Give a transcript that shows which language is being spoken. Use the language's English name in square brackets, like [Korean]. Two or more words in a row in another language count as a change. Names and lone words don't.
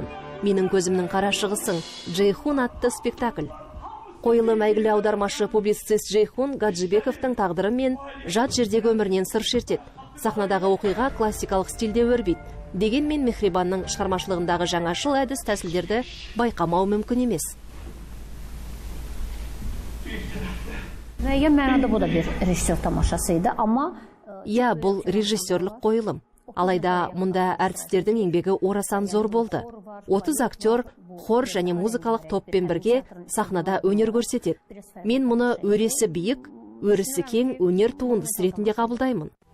[Kazakh] Менің көзімнің қарашығысың Джейхун атты спектакль. Қойылым әйгілі аудармашы публицист Джейхун Гаджибековтың тағдыры мен жат жердегі өмірінен сыр шертеді. Сахнадағы оқиға классикалық стилде өрбиді. Дегенмен Мехрибанның шығармашылығындағы жаңашыл әдіс тәсілдерді байқамау мүмкін емес. [Azerbaijani] Müəyyən mənada bu da bir rejissor tamaşasıydı, amma [Kazakh] Иә, бұл режиссерлік қойылым. Алайда мұнда әртістердің еңбегі орасан зор болды. 30 актер, хор және музыкалық топпен бірге сахнада өнер көрсетеді. Мен мұны өресі биік, өрісі кең өнер туындысы ретінде қабылдаймын.